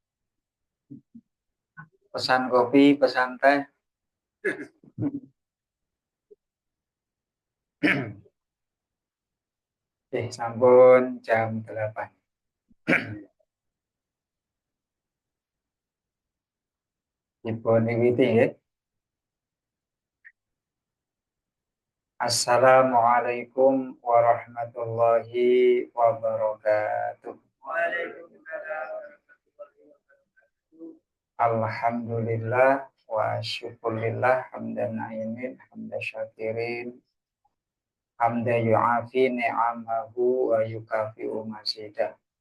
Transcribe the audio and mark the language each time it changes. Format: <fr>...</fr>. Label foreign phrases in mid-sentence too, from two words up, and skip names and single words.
<id>Pesan kopi, pesan teh.</id> <jv>Sampun jam 8. Dipun wiwiti nggih.</jv> <ar>السلام عليكم ورحمة الله وبركاته. الحمد لله والشكر لله حمدا ناعمين حمدا شاكرين حمدا يوافي نعمه ويكافئ مزيده.</ar>